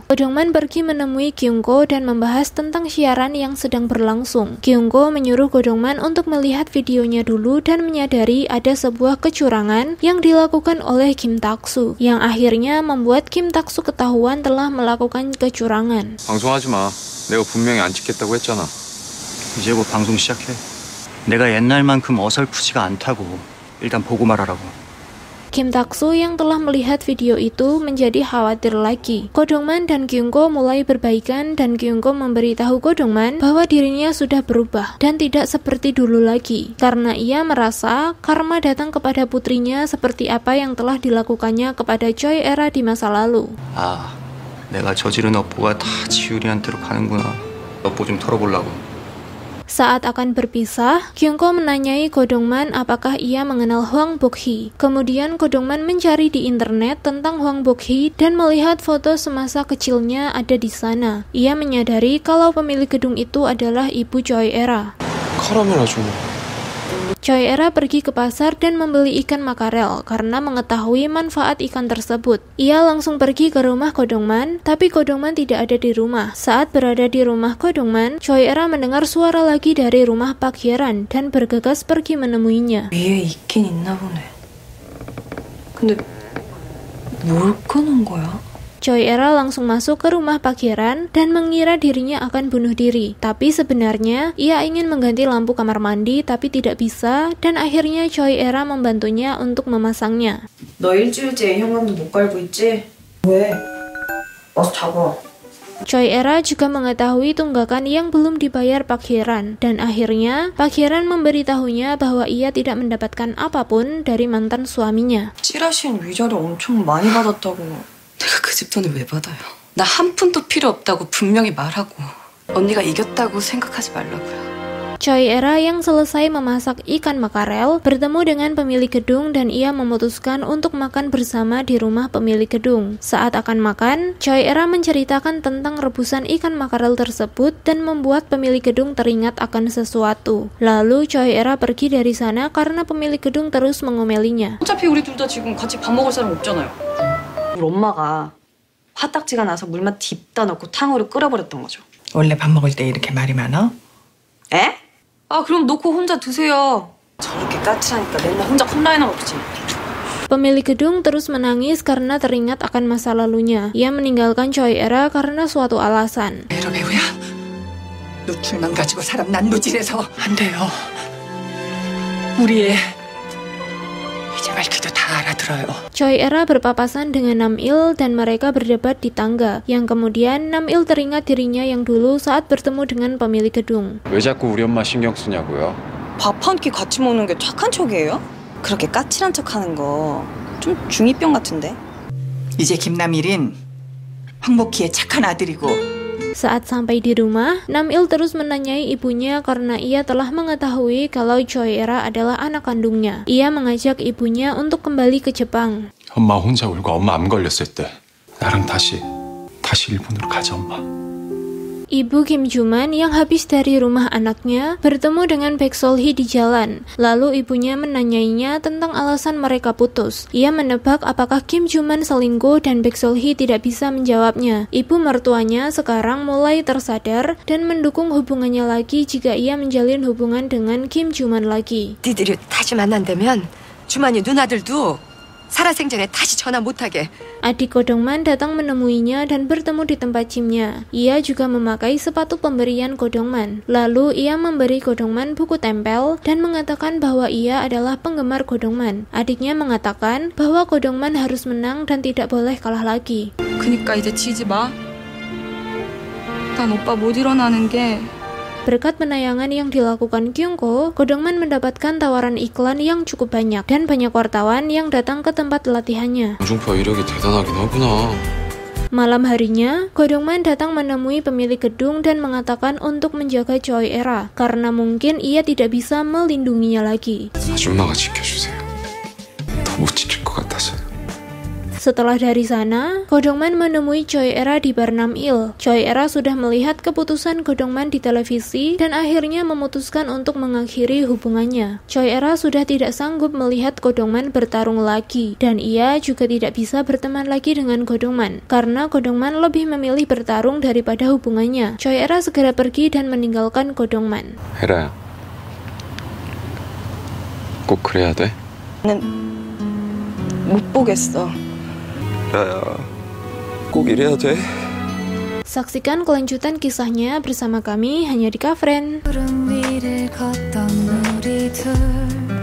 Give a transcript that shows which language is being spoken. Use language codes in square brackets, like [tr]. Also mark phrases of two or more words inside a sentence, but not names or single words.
[id] Go Dong-man pergi menemui Kyungko dan membahas tentang siaran yang sedang berlangsung. Kyungko menyuruh Go Dong-man untuk melihat videonya dulu dan menyadari ada sebuah kecurangan yang dilakukan oleh Kim Tak-soo, yang akhirnya membuat Kim Tak-soo ketahuan telah melakukan kecurangan. [ko] 방송하지 마. 내가 분명히 안 찍겠다고 했잖아. 이제 곧 방송 시작해. 내가 옛날만큼 어설프지가 않다고. 일단 보고 말하라고. [id] Kim Tak-soo yang telah melihat video itu menjadi khawatir lagi. Go Dong-man dan Kyungko mulai berbaikan dan Kyungko memberitahu Go Dong-man bahwa dirinya sudah berubah dan tidak seperti dulu lagi karena ia merasa karma datang kepada putrinya seperti apa yang telah dilakukannya kepada Choi Era di masa lalu. [ko] 아, 내가 저지른 업보가 다 지율이한테로 가는구나. 업보 좀 털어보려고. [id] Saat akan berpisah, Kyungko menanyai Go Dong-man apakah ia mengenal Hwang Bok-hee. Kemudian Go Dong-man mencari di internet tentang Hwang Bok-hee dan melihat foto semasa kecilnya ada di sana. Ia menyadari kalau pemilik gedung itu adalah ibu Choi Era. [ko] 카라멜 아줌마. [id] Choi Era pergi ke pasar dan membeli ikan makarel karena mengetahui manfaat ikan tersebut. Ia langsung pergi ke rumah Go Dong-man, tapi Go Dong-man tidak ada di rumah. Saat berada di rumah Go Dong-man, Choi Era mendengar suara lagi dari rumah Park Hye-ran dan bergegas pergi menemuinya. [ko] 위에 있긴 있나 보네. 근데 뭘 꺼놓은 거야? [id] Choi Era langsung masuk ke rumah Park Hye-ran dan mengira dirinya akan bunuh diri. Tapi sebenarnya ia ingin mengganti lampu kamar mandi tapi tidak bisa, dan akhirnya Choi Era membantunya untuk memasangnya. [ko] 너 일주일째 현관도 못 갈고 있지? 왜? 와서 잡아. [id] Choi Era juga mengetahui tunggakan yang belum dibayar Park Hye-ran, dan akhirnya Park Hye-ran memberitahunya bahwa ia tidak mendapatkan apapun dari mantan suaminya. [ko] 찌라시엔 위자료 엄청 많이 받았다고. 내가 그 집 돈을 왜 받아요? 나 한 푼도 필요 없다고 분명히 말하고 언니가 이겼다고 생각하지 말라고요. [id] Choi Era yang selesai memasak ikan makarel bertemu dengan pemilik gedung dan ia memutuskan untuk makan bersama di rumah pemilik gedung. Saat akan makan, Choi Era menceritakan tentang rebusan ikan makarel tersebut dan membuat pemilik gedung teringat akan sesuatu. Lalu Choi Era pergi dari sana karena pemilik gedung terus mengomelinya. [ko] 어차피 우리 둘 다 지금 같이 밥 먹을 사람 없잖아요. 우리 엄마가 화딱지가 나서 물만 딥다 넣고 탕후루 끓여버렸던 거죠. 원래 밥 먹을 때 이렇게 말이 많아? 에? 아 그럼 놓고 혼자 드세요. 저렇게 까칠하니까 맨날 혼자 컵라인을 먹지. [id] Pemilik gedung terus menangis karena teringat akan masa lalunya. Ia meninggalkan Choi Era karena suatu alasan. [ko] 에러 배우야? 노출만 가지고 사람 난도질해서 안 돼요. 우리 애 이제 말귀도 다 알아들어요. [id] Choi Era berpapasan dengan Nam-il dan mereka berdebat di tangga, yang kemudian Nam-il teringat dirinya yang dulu saat bertemu dengan pemilik gedung. [ko] 왜 자꾸 우리 엄마 신경 쓰냐고요? 밥 한 끼 같이 먹는 게 착한 척이에요? 그렇게 까칠한 척하는 거 좀 중2병 같은데? 이제 김남일은 황복희의 착한 아들이고 [id] Saat sampai di rumah, Nam-il terus menanyai ibunya karena ia telah mengetahui kalau Choi Era adalah anak kandungnya. Ia mengajak ibunya untuk kembali ke Jepang. [ko] 엄마 혼자 울고 엄마 암 걸렸을 때 나랑 다시 일본으로 가자 엄마. [id] Ibu Kim Joo-man yang habis dari rumah anaknya bertemu dengan Baek Sol-hee di jalan. Lalu ibunya menanyainya tentang alasan mereka putus. Ia menebak apakah Kim Joo-man selingkuh dan Baek Sol-hee tidak bisa menjawabnya. Ibu mertuanya sekarang mulai tersadar dan mendukung hubungannya lagi jika ia menjalin hubungan dengan Kim Joo-man lagi. [ko] 니들이 다시 만난다면 주만이 누나들도 살아생전에 다시 전화 못하게. [id] Adik Go Dong-man datang menemuinya dan bertemu di tempat gymnya. Ia juga memakai sepatu pemberian Go Dong-man. Lalu ia memberi Go Dong-man buku tempel dan mengatakan bahwa ia adalah penggemar Go Dong-man. Adiknya mengatakan bahwa Go Dong-man harus menang dan tidak boleh kalah lagi. [ko] 그니까 이제 지지 마. 난 오빠 못 일어나는 게 [id] Berkat penayangan yang dilakukan Kyungko, Go Dong-man mendapatkan tawaran iklan yang cukup banyak dan banyak wartawan yang datang ke tempat latihannya. [ko] 공중파 이력이 대단하긴 하구나. [id] Malam harinya, Go Dong-man datang menemui pemilik gedung dan mengatakan untuk menjaga Choi Era karena mungkin ia tidak bisa melindunginya lagi. [ko] 아줌마가 지켜주세요. 더 못 지킬 것 같아서요. [id] Setelah dari sana, Godongman menemui Choi Era di bar Nam Il. Choi Era sudah melihat keputusan Godongman di televisi dan akhirnya memutuskan untuk mengakhiri hubungannya. Choi Era sudah tidak sanggup melihat Godongman bertarung lagi, dan ia juga tidak bisa berteman lagi dengan Godongman karena Godongman lebih memilih bertarung daripada hubungannya. Choi Era segera pergi dan meninggalkan Godongman. [ko] 헤라야, 꼭 그래야 돼? 못 보겠어. 헤라야, 꼭 이래야 돼? [id] Saksikan kelanjutan kisahnya bersama kami hanya di Kafren. [ko] 구름 위를 걷던 우리 둘